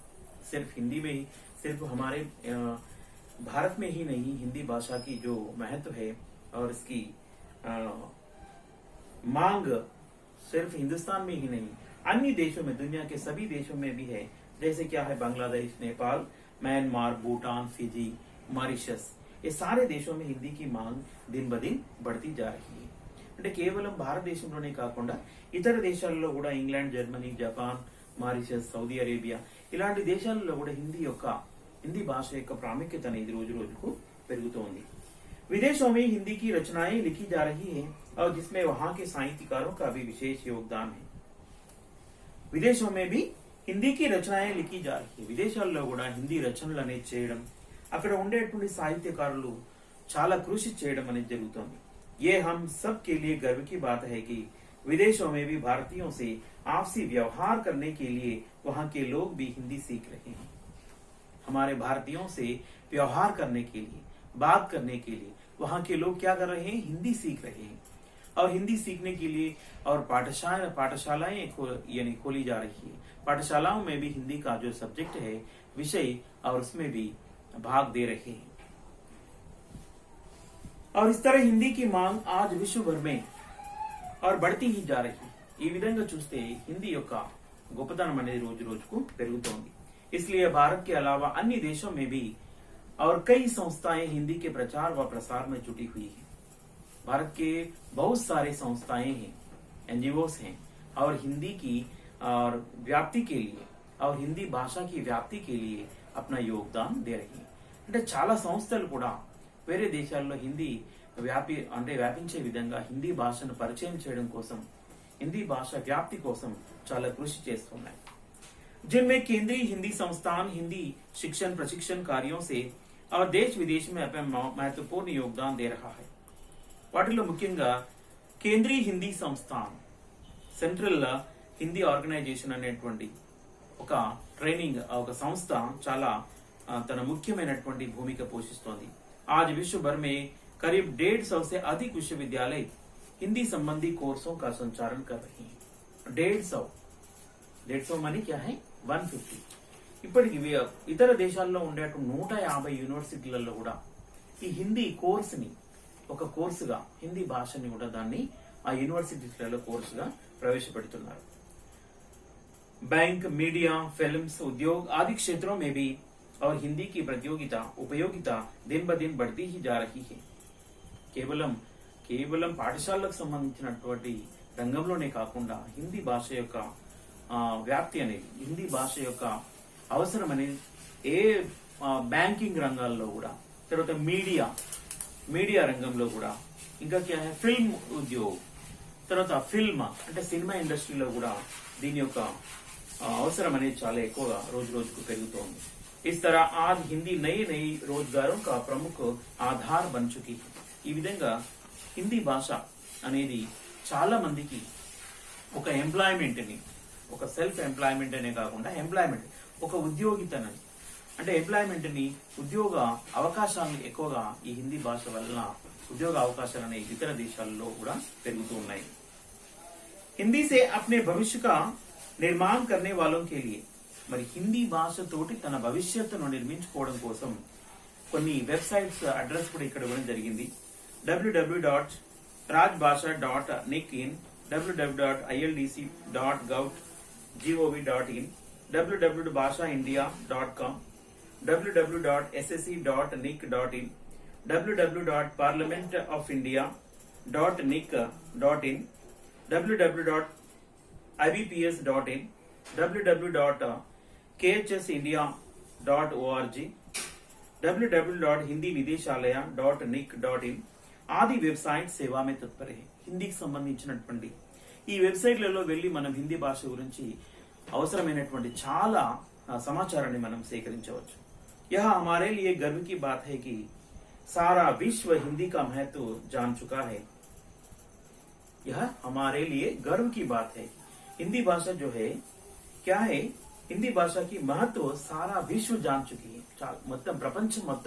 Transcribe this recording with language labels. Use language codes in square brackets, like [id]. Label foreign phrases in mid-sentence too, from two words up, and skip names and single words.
[hi] सिर्फ हिंदी में ही, सिर्फ हमारे भारत में ही नहीं, हिंदी भाषा की जो महत्व है और इसकी मांग सिर्फ हिंदुस्तान में ही नहीं, अन्य देशों में, दुनिया के सभी देशों में भी है। जैसे क्या है, बांग्लादेश, नेपाल, म्यांमार, भूटान, फिजी, मॉरिशस, ये सारे देशों में हिंदी की मांग दिन ब दिन बढ़ती जा रही है। [te] అంటే కేవలం భారతదేశంలోనే కాకుండా ఇతర దేశాల్లో కూడా, ఇంగ్లాండ్, జర్మనీ, జపాన్, మారిషస్, సౌదీ అరేబియా ఇలాంటి దేశాలలో కూడా హిందీ భాష యొక్క ప్రాముఖ్యత అనేది రోజు రోజుకు పెరుగుతోంది। [hi] विदेशों में हिंदी की रचनाएं लिखी जा रही हैं और जिसमें वहां के साहित्यकारों का भी विशेष योगदान है। విదేశం में भी హిందీ की रचनाएं लिखी जा रही है। [te] విదేశాల్లో కూడా హిందీ రచనలు అనేది చేయడం, అక్కడ ఉండేటువంటి సాహిత్యకారులు చాలా కృషి చేయడం అనేది జరుగుతోంది। [hi] ये हम सब के लिए गर्व की बात है कि विदेशों में भी भारतीयों से आपसी व्यवहार करने के लिए वहां के लोग भी हिंदी सीख रहे हैं। हमारे भारतीयों से व्यवहार करने के लिए, बात करने के लिए वहां के लोग क्या कर रहे हैं, हिंदी सीख रहे हैं। और हिंदी सीखने के लिए और पाठशालाएं यानी खोली जा रही है। पाठशालाओं में भी हिंदी का जो सब्जेक्ट है, विषय, और उसमें भी भाग दे रहे हैं। और इस तरह हिंदी की मांग आज विश्व भर में और बढ़ती ही जा रही है। [te] ఈ విధంగా చూస్తే హిందీ యొక్క గొప్పతనం అనేది రోజు రోజుకు పెరుగుతోంది। [hi] इसलिए भारत के अलावा अन्य देशों में भी और कई संस्थाएं हिंदी के प्रचार व प्रसार में जुटी हुई हैं। भारत के बहुत सारे संस्थाएं हैं, एनजीओस हैं, और हिंदी की और व्याप्ति के लिए और हिंदी भाषा की व्याप्ति के लिए अपना योगदान दे रही हैं। [te] అంటే చాలా సంస్థలు కూడా వేరే దేశాల్లో హిందీ వ్యాపించే విధంగా హిందీ భాషను పరిచయం చేయడం కోసం, హిందీ భాష వ్యాప్తి కోసం చాలా కృషి చేస్తున్నాయి। [hi] जिनमें केंद्रीय हिंदी संस्थान हिंदी शिक्षण प्रशिक्षण कार्यों से और देश विदेश में अपना महत्वपूर्ण योगदान दे रहा है। [te] వాటిలో ముఖ్యంగా కేంద్రీయ హిందీ సంస్థాన్, సెంట్రల్ హిందీ ఆర్గనైజేషన్ అనేటువంటి ఒక ట్రైనింగ్, ఒక సంస్థ చాలా తన ముఖ్యమైనటువంటి భూమిక పోషిస్తోంది। [hi] आज विश्व भर में करीब 150 से अधिक विश्वविद्यालय हिंदी संबंधी कोर्सों का संचालन कर रही हैं। 150 मनी क्या है, 150। [te] ఇప్పటికి ఇతర దేశాల్లో ఉండే 150 యూనివర్సిటీలలో కూడా ఈ హిందీ కోర్స్ ని ఒక కోర్సుగా, హిందీ భాషని కూడా దాన్ని ఆ యూనివర్సిటీలలో కోర్సుగా ప్రవేశపెడుతున్నారు। [hi] बैंक, मीडिया, फिल्म्स, उद्योग आदि क्षेत्रों में भी और हिंदी की उपयोगिता दिन ब दिन बढ़ती ही जा रही है। [te] కేవలం పాఠశాలకు సంబంధించినటువంటి రంగంలోనే కాకుండా హిందీ భాష యొక్క వ్యాప్తి అనేది, హిందీ భాష యొక్క అవసరం అనేది ఏ బ్యాంకింగ్ రంగాల్లో కూడా, తర్వాత మీడియా రంగంలో కూడా, ఇంకా [hi] क्या है फिल्म उद्योग, [te] తర్వాత ఫిల్మ్ అంటే సినిమా ఇండస్ట్రీలో కూడా దీని యొక్క అవసరం అనేది చాలా ఎక్కువగా రోజు రోజుకు పెరుగుతోంది। [hi] इस तरह आज हिंदी नए रोजगारों का प्रमुख आधार बन चुकी है। [te] ఈ విధంగా హిందీ భాష అనేది చాలా మందికి ఒక ఎంప్లాయ్మెంట్ ని, ఒక [en] self employment [te] అనే కాకుండా ఎంప్లాయ్మెంట్, ఒక ఉద్యోగితనని, అంటే ఎంప్లాయ్మెంట్ ని, ఉద్యోగ అవకాశాలను ఎక్కువగా ఈ హిందీ భాష వలన ఉద్యోగ అవకాశాలు అనేవి ఇతర దేశాల్లో కూడా పెరుగుతూ ఉన్నాయి। [hi] हिंदी से अपने भविष्य का निर्माण करने वालों के लिए, [te] మరి హిందీ భాషతోటి తన భవిష్యత్తును నిర్మించుకోవడం కోసం కొన్ని వెబ్సైట్స్ అడ్రస్ కూడా ఇక్కడ ఇవ్వడం జరిగింది। www.rajbhasha.nic.in, www.ildc.gov.in, www.bhashaindia.com, [hi] www.ssc.nic.in, www.parliamentofindia.nic.in, www.ibps.in, www.khsindia.org, www.hindivideshalaya.nic.in आदि वेबसाइट सेवा में तत्पर है। [te] హిందీకి సంబంధించినటువంటి ఈ వెబ్సైట్లలో వెళ్లి మనం హిందీ భాష గురించి అవసరమైనటువంటి చాలా సమాచారాన్ని మనం సేకరించవచ్చు। [hi] यह हमारे लिए गर्व की बात है कि सारा विश्व हिंदी का महत्व जान चुका है। यह हमारे लिए गर्व की बात है। हिंदी भाषा जो है क्या है, [te] హిందీ భాషకి [hi] महत्व सारा विश्व जान चुकी है [te] మొత్తం ప్రపంచం మొత్తం